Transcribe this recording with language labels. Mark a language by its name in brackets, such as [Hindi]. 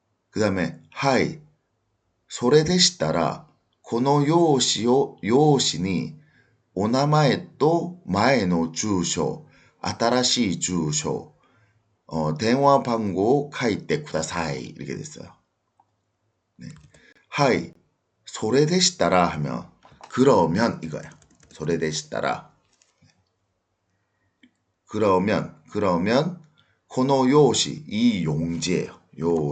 [Korean] 그 다음에 하이 [Japanese] それでしたらこの用紙にお名前と前の住所、新しい住所、電話番号を書いてください. [Korean] 이렇게 됐어요. 네. 하이, [Japanese] それでしたら [Korean] 하면 그러면 이거야. [Japanese] それでしたら [Korean] 그러면 [Japanese] この用紙 [Korean] 이 용지예요.